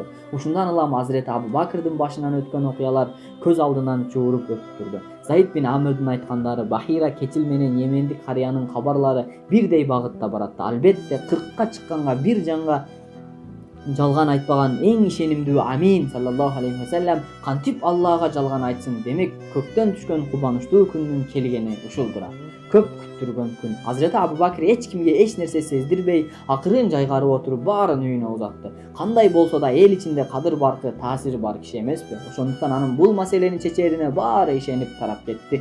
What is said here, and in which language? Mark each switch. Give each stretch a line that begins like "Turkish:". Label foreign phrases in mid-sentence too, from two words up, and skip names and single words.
Kyrgyz: Ушундан улам Азирети Абу Бакырдын башынан өткөн окуялар көз алдынан чууруп өтүп турду. Заид бин Амрдын айткандары, Бахира, Кечил менен Йемендик карыянын кабарлары бирдей багытта баратты. Албетте 40ка чыкканга бир жанга жалган айтпаган эң ишенимдүү Амин саллаллаху алейхи ва саллям кантип Аллага жалган айтсын? Демек көктөн түшкөн кубанычтуу күндүн келгени ушулдура. Көп күттүргөн күн. Азирети Абу Бакыр эч кимге эч нерсе сездирбей, акырын жайгарып отуруп баарын үйүнө узатты. Кандай болсо да эл ичинде кадыр баркы, таасири бар киши эмеспи? Ошондуктан анын бул маселени чечерине баары ишенип тарап кетти.